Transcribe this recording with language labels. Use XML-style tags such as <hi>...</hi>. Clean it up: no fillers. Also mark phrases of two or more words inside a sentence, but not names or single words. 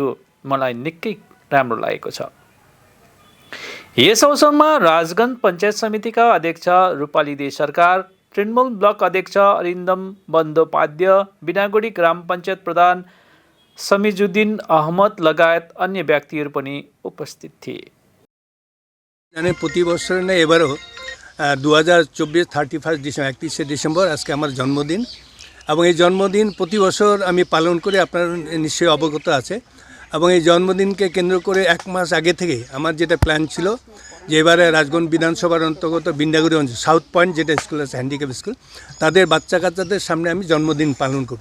<ne>मलाई निकै राम्रो लागेको छ। यस अवसरमा राजगंज पञ्चायत समितिका अध्यक्ष रूपाली दे सरकार, तृणमूल ब्लक अध्यक्ष अरिन्दम बन्दोपाध्याय, बिनागुडी ग्राम पञ्चायत प्रधान समिजुद्दिन अहमद लगायत अन्य व्यक्तिहरू पनि उपस्थित थिए।</ne> <bn>प्रति बছর না এবারও 2024 31 ডিসেম্বর 31 ডিসেম্বর আজকে আমার জন্মদিন এবং এই জন্মদিন প্রতি বছর আমি পালন করে আপনারা নিশ্চয়ই অবগত আছে এবং এই জন্মদিনকে কেন্দ্র করে এক মাস আগে থেকে আমার যেটা প্ল্যান ছিল যে এবারে রাজগঞ্জ বিধানসভার অন্তর্গত বিন্দাগুড়ি অঞ্চল সাউথ পয়েন্ট যেটা স্কুল আছে</bn> <en>handicap school</en> <bn>তাদের বাচ্চা কাচ্চাদের সামনে আমি জন্মদিন পালন করব।</bn>